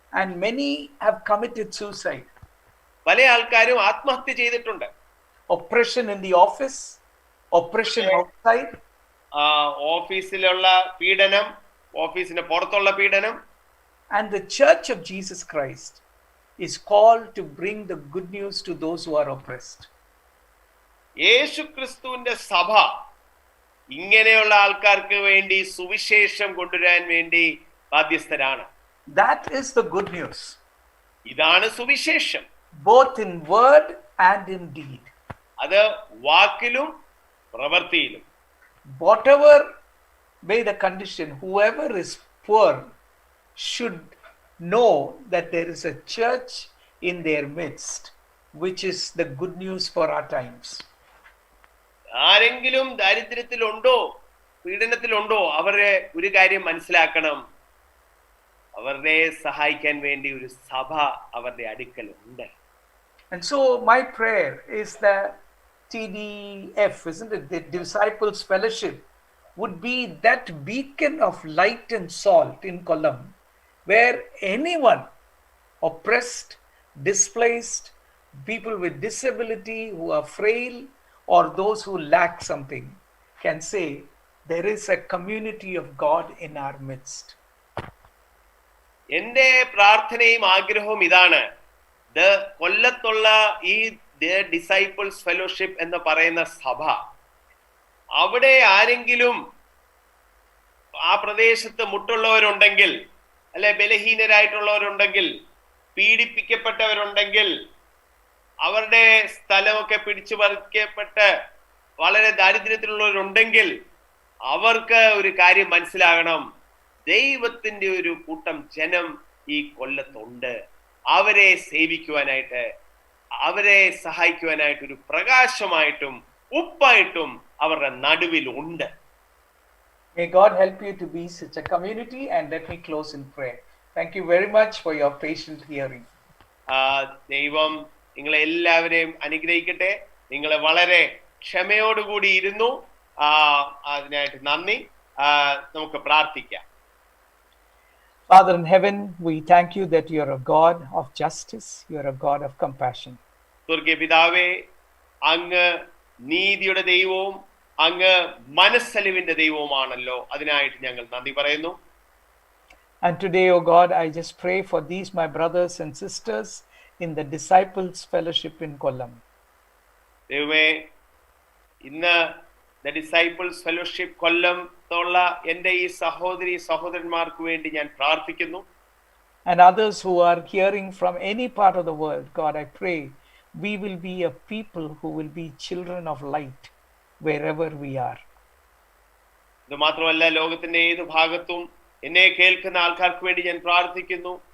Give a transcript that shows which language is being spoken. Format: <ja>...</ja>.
<en>And many have committed suicide.</en> <ml>പല ആൾക്കാരും ആത്മഹത്യ ചെയ്തിട്ടുണ്ട്.</ml> <en>Oppression in the office, oppression outside.</en> <ml>ഓഫീസിലുള്ള പീഡനം, ഓഫീസിന് പുറത്തുള്ള പീഡനം.</ml> <en>And the Church of Jesus Christ is called to bring the good news to those who are oppressed.</en> <ml>യേശു ക്രിസ്തുവിന്റെ സഭ ഇങ്ങനെയുള്ള ആൾക്കാർക്ക് വേണ്ടി സുവിശേഷം കൊണ്ടുവരാൻ വേണ്ടി ബാധ്യസ്ഥരാണ്.</ml> <en>That is the good news.</en> <ml>ഇതാണ് സുവിശേഷം.</ml> <en>Both in word and in deed.</en> <ml>അത് വാക്കിലും പ്രവൃത്തിയിലും.</ml> <en>Whatever be the condition, whoever is poor should know that there is a church in their midst, which is the good news for our times.</en> <ml>ആരെങ്കിലും ദാരിദ്ര്യത്തിലുണ്ടോ പീഡനത്തിലുണ്ടോ അവരെ ഒരു കാര്യം മനസ്സിലാക്കണം, അവരെ സഹായിക്കാൻ വേണ്ടി ഒരു സഭ അവരുടെ അടുക്കലുണ്ട്.</ml> <en>And so my prayer is that TDF, isn't it, the Disciples Fellowship, would be that beacon of light and salt in Kollam, where anyone oppressed, displaced, people with disability who are frail, or those who lack something can say there is a community of God in our midst.</en> <ml>എൻ്റെ പ്രാർത്ഥനയും ആഗ്രഹവും ഇതാണ്, കൊല്ലത്തുള്ള ഈ disciples fellowship എന്ന് പറയുന്ന സഭ, അവിടെ ആരെങ്കിലും ആ പ്രദേശത്ത് മുട്ടുള്ളവരുണ്ടെങ്കിൽ, അല്ലെ ബലഹീനരായിട്ടുള്ളവരുണ്ടെങ്കിൽ, പീഡിപ്പിക്കപ്പെട്ടവരുണ്ടെങ്കിൽ, അവരുടെ സ്ഥലമൊക്കെ പിടിച്ചു പറിക്കപ്പെട്ട് വളരെ ദാരിദ്ര്യത്തിലുള്ളവരുണ്ടെങ്കിൽ അവർക്ക് ഒരു കാര്യം മനസ്സിലാകണം, ദൈവത്തിന്റെ ഒരു കൂട്ടം ജനം ഈ കൊല്ലത്തുണ്ട്. അവരെ സേവിക്കുവാനായിട്ട്, അവരെ സഹായിക്കുവാനായിട്ട് ഒരു പ്രകാശമായിട്ടും ഉപ്പായിട്ടും അവരുടെ നടുവിൽ ഉണ്ട്.</ml> <en>May God help you to be such a community, and let me close in prayer. Thank you very much for your patient hearing.</en> <ml>ദൈവം നിങ്ങളെ എല്ലാവരെയും അനുഗ്രഹിക്കട്ടെ. നിങ്ങൾ വളരെ ക്ഷമയോടുകൂടി ഇരുന്നു, അതിനായിട്ട് നന്ദി. നമുക്ക് പ്രാർത്ഥിക്കാം.</ml> <en>Father in heaven, we thank you that you are a God of justice, you are a God of compassion.</en> <ml>സ്വർഗീയ പിതാവേ, അങ്ങ് നീതിയുടെ ദൈവവും അങ്ങ് മനസ്സലിവിന്റെ ദൈവവുമാണല്ലോ. അതിനായിട്ട് ഞങ്ങൾ നന്ദി പറയുന്നു.</ml> <en>And today, O God, I just pray for these my brothers and sisters in the Disciples Fellowship in Kollam.</en> <ml>ദൈവമേ, ഇന്ന് ദ ഡിസൈപ്പിൾസ് ഫെലോഷിപ്പ് കൊല്ലം ത്തുള്ള എൻ്റെ ഈ സഹോദരി സഹോദരന്മാർക്ക് വേണ്ടി ഞാൻ പ്രാർത്ഥിക്കുന്നു.</ml> <en>And others who are hearing from any part of the world, God, I pray we will be a people who will be children of light wherever we are.</en> <ml>ഇത് മാത്രമല്ല, ലോകത്തിന്റെ ഏത് ഭാഗത്തും എന്നെ കേൾക്കുന്ന ആൾക്കാർക്ക് വേണ്ടി ഞാൻ പ്രാർത്ഥിക്കുന്നു.</ml>